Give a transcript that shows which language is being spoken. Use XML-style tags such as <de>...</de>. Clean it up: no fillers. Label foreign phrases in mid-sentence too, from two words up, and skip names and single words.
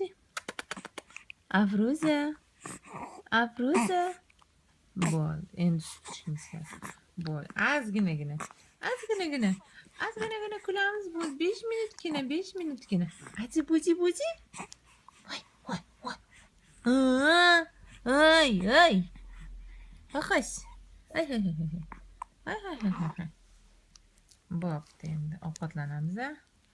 <uz>Afroza. Afroza. Bo'ldi, endi sut ichishimiz kerak. Bo'ldi, ozginagina. Ozginagina kulamiz bo'ldi. 5 minutgina, 5 minutgina. Aji, buji, buji. Voy, voy, voy. Ay, ay. Xo'sh. Ay, ay, ay. Ay, ay, ay, ay. Bo'pti, endi ovqatlanamiz-a.</uz>